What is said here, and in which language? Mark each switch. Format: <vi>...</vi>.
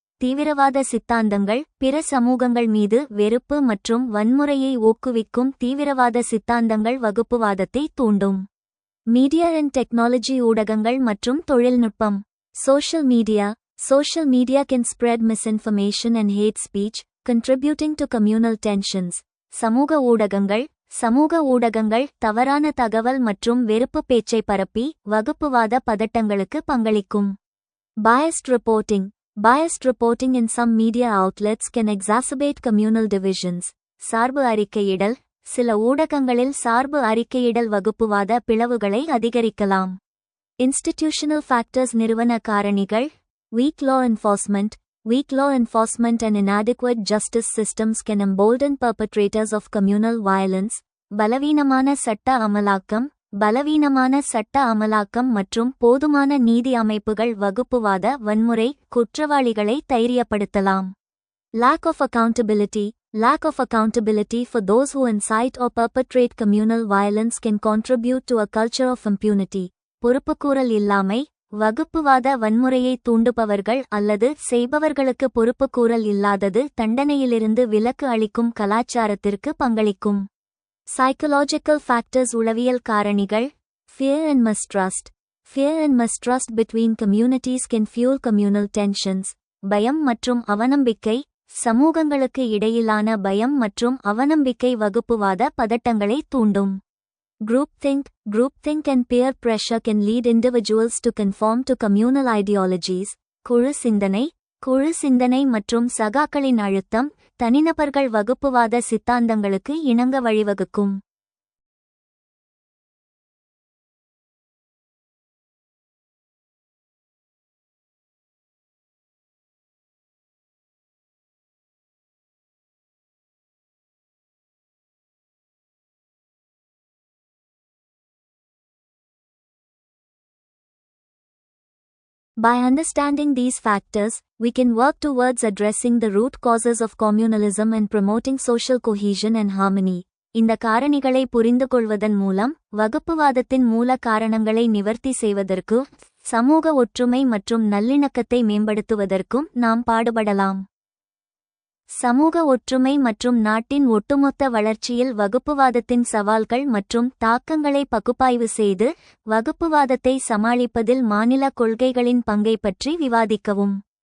<ta>தீவிரவாத சித்தாந்தங்கள். பிற சமூகங்கள் மீது வெறுப்பு மற்றும் வன்முறையை ஊக்குவிக்கும் தீவிரவாத சித்தாந்தங்கள் வகுப்புவாதத்தை தூண்டும்.</ta> <en>Media and technology.</en> <ta>ஊடகங்கள் மற்றும் தொழில்நுட்பம்.</ta> <en>Social media. Social media can spread misinformation and hate speech, contributing to communal tensions.</en> <ta>சமூக ஊடகங்கள். சமூக ஊடகங்கள் தவறான தகவல் மற்றும் வெறுப்பு பேச்சை பரப்பி வகுப்புவாத பதட்டங்களுக்கு பங்களிக்கும்.</ta> <en>Biased reporting. Biased reporting in some media outlets can exacerbate communal divisions.</en> <ta>சார்பு அறிக்கையிடல். சில ஊடகங்களில் சார்பு அறிக்கையிடல் வகுப்புவாத பிளவுகளை அதிகரிக்கலாம்.</ta> <en>Institutional factors.</en> <ta>நிறுவன காரணிகள்.</ta> <en>Weak law enforcement. Weak law enforcement and inadequate justice systems can embolden perpetrators of communal violence.</en> <ta>பலவீனமான சட்ட அமலாக்கம். பலவீனமான சட்ட அமலாக்கம் மற்றும் போதுமான நீதி அமைப்புகள் வகுப்புவாத வன்முறை குற்றவாளிகளை தைரியப்படுத்தலாம்.</ta> <en>Lack of accountability. Lack of accountability for those who incite or perpetrate communal violence can contribute to a culture of impunity.</en> <ta>பொறுப்புக்கூறல் இல்லாமை. வகுப்புவாத வன்முறையை தூண்டுபவர்கள் அல்லது செய்பவர்களுக்கு பொறுப்புக்கூறல் இல்லாதது தண்டனையிலிருந்து விலக்கு அளிக்கும் கலாச்சாரத்திற்கு பங்களிக்கும்.</ta> <en>Psychological factors.</en> <ta>உளவியல் காரணிகள்.</ta> <en>Fear and mistrust. Fear and mistrust between communities can fuel communal tensions.</en> <ta>பயம் மற்றும் அவநம்பிக்கை. சமூகங்களுக்கு இடையிலான பயம் மற்றும் அவநம்பிக்கை வகுப்புவாத பதட்டங்களை தூண்டும்.</ta> <en>Groupthink. Groupthink and peer pressure can lead individuals to conform to communal ideologies.</en> <ta>குழு சிந்தனை. குழு சிந்தனை மற்றும் சகாக்களின் அழுத்தம் தனிநபர்கள் வகுப்புவாத சித்தாந்தங்களுக்கு இணங்க வழிவகுக்கும்.</ta> <en>By understanding these factors, we can work towards addressing the root causes of communalism and promoting social cohesion and harmony.</en> <ta>இந்த காரணிகளை புரிந்துகொள்வதன் மூலம் வகுப்புவாதத்தின் மூல காரணங்களை நிவர்த்தி செய்வதற்கும் சமூக ஒற்றுமை மற்றும் நல்லிணக்கத்தை மேம்படுத்துவதற்கும் நாம் பாடுபடலாம். சமூக ஒற்றுமை மற்றும் நாட்டின் ஒட்டுமொத்த வளர்ச்சியில் வகுப்புவாதத்தின் சவால்கள் மற்றும் தாக்கங்களை பகுப்பாய்வு செய்து வகுப்புவாதத்தை சமாளிப்பதில் மாநில கொள்கைகளின் பங்கை பற்றி விவாதிக்கவும்.</ta>